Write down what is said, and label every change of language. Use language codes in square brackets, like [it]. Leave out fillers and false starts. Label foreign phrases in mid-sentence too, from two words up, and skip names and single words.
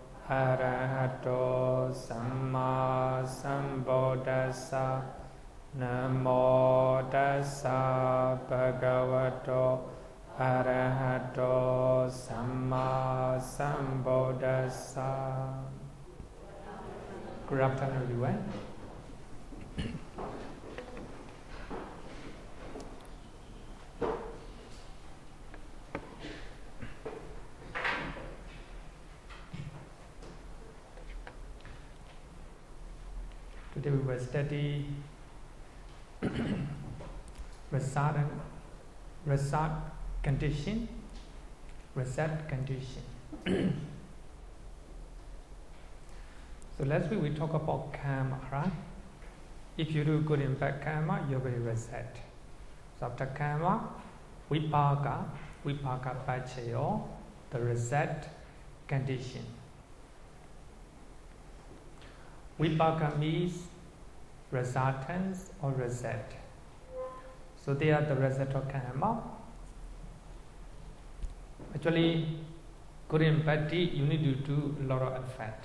[pi] Arahato Samma Sambuddhassa. Namo Tassa Bhagavato Arahato Samma Sambuddhassa. [en] Good afternoon, everyone. Today we will study Rasad condition. So last week we talked about karma, right? If you do good and bad karma, you will reset. So after karma, [pi] vipāka paccaya, [en] the reset condition. Vipāka means resultants or reset. So they are the result of karma. Actually, good and bad deed, you need to do a lot of effort.